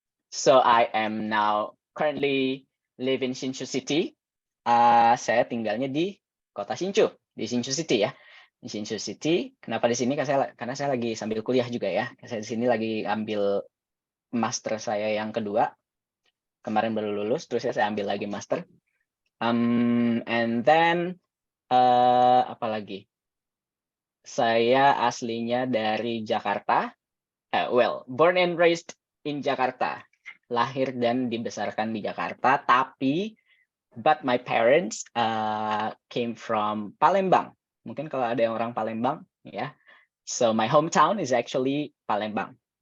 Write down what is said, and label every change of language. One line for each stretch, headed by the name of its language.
English: So I am now currently live in Hsinchu City.
Indonesian: Saya tinggalnya di kota Hsinchu, di Hsinchu City ya. Di Hsinchu City. Kenapa di sini? Karena saya lagi sambil kuliah juga ya. Saya di sini lagi ambil master saya yang kedua. Kemarin baru lulus, terus saya ambil lagi master.
English: And then
Indonesian: apa lagi? Saya aslinya dari Jakarta.
English: Well, born and raised in Jakarta.
Indonesian: Lahir dan dibesarkan di Jakarta, tapi
English: but my parents came from
Indonesian: Palembang. Mungkin kalau ada yang orang Palembang, ya.
English: So my hometown is actually Palembang.